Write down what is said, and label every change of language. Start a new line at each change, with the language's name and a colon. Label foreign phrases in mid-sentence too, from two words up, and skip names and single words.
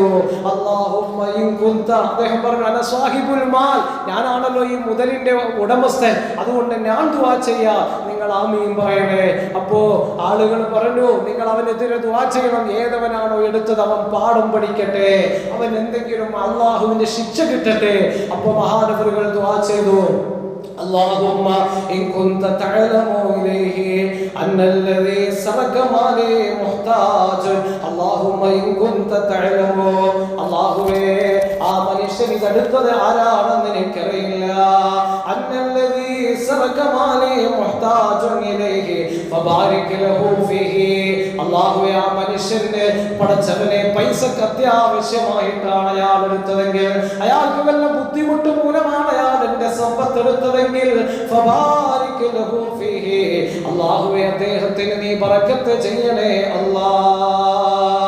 Arabic: اللهم إن كنت,
Malayalam: അദ്ദേഹം പറഞ്ഞു,
Arabic: أنا صاحب المال,
Malayalam: ഞാനാണല്ലോ ഈ മുതലിന്റെ ഉടമസ്ഥൻ, അതുകൊണ്ട് ഞാൻ ദുആ ചെയ്യാം, നിങ്ങൾ ആമീൻ പറയണേ. അപ്പോ ആളുകൾ പറഞ്ഞു, നിങ്ങൾ അവനെതിരെ ദുആ ചെയ്യണം. ഏതവനാണോ എടുത്തത് അവൻ പാഠം പഠിക്കട്ടെ, അവൻ എന്തെങ്കിലും അല്ലാഹുവിന്റെ ശിക്ഷ കിട്ടട്ടെ. അപ്പൊ മഹാനവറുകൾ ദുആ ചെയ്തു.
Arabic: اللهم إن كنت تعلم إليه أن الذي سرق مالي محتاج اللهم إن كنت تعلم اللهم
Malayalam: ആ മനുഷ്യൻ ഇതെടുത്തത് ആരാണെന്ന് എനിക്കറിയില്ല.
Arabic: أن الذي سرق مالي محتاج إليه فبارك له فيه
Malayalam: അല്ലാഹുവേ, ആ മനുഷ്യന്റെ പടച്ചവനെ പൈസക്ക് അത്യാവശ്യമായിട്ടാണ് അയാൾ എടുത്തതെങ്കിൽ, അയാൾക്ക് വല്ല ബുദ്ധിമുട്ട് മൂലമാണ് അയാൾ എന്റെ സമ്പത്ത് എടുത്തതെങ്കിൽ
Arabic: فبارك له فيه,
Malayalam: അല്ലാഹുവേ അദ്ദേഹത്തിന് നീ ബറക്കത്ത് ചെയ്യണേ അല്ലാഹ്.